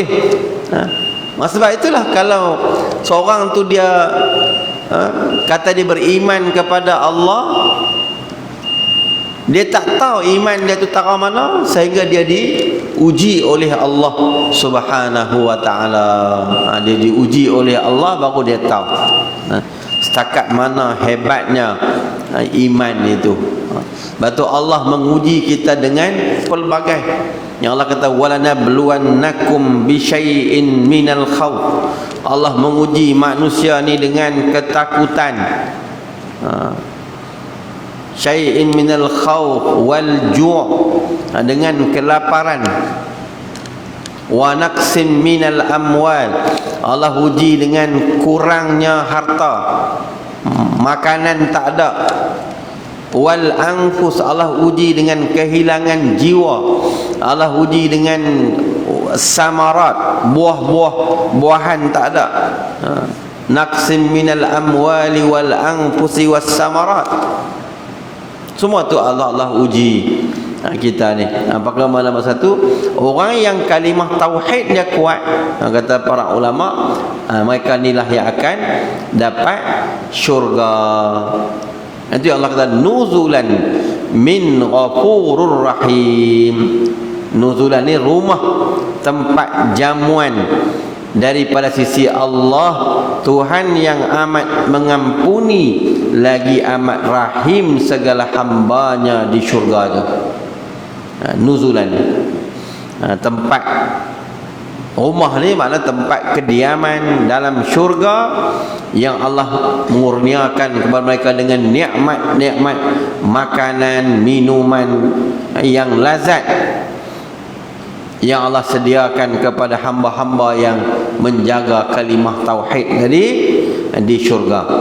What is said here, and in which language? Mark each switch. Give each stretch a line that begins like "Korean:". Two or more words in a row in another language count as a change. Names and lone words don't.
Malay: Sebab itulah kalau seorang tu dia kata dia beriman kepada Allah, dia tak tahu iman dia tu taraf mana sehingga dia diuji oleh Allah
Arabic: سبحانه وتعالى.
Malay: Dia diuji oleh Allah baru dia tahu setakat mana hebatnya iman itu. Batu Allah menguji kita dengan pelbagai. Yang Allah kata
Arabic: ولنبلونكم بشيء من الخوف.
Malay: Allah menguji manusia ni dengan ketakutan.
Arabic: شيء من الخوف والجوع', dengan kelaparan. ونقص من الأموال.
Malay: Allah uji dengan kurangnya harta, makanan tak ada.
Arabic: والأنفس,
Malay: Allah uji dengan kehilangan jiwa. Allah uji dengan samarat, buah-buahan tak ada.
Arabic: نقص من الأموال والأنفس والثمرات.
Malay: Semua tu Allah uji kita ni. Apakah malam satu orang yang kalimah tauhid dia kuat, kata para ulama, mereka inilah yang akan dapat syurga. Nanti Allah kata
Arabic: نزلا من غفور رحيم.
Malay: Nuzulan ni rumah, tempat jamuan daripada sisi Allah, Tuhan yang amat mengampuni lagi amat rahim segala hambanya di syurga tu. Nuzulan, tempat rumah ni makna tempat kediaman dalam syurga yang Allah mengurniakan kepada mereka dengan nikmat-nikmat makanan, minuman yang lazat yang Allah sediakan kepada hamba-hamba yang menjaga kalimah tauhid tadi di syurga.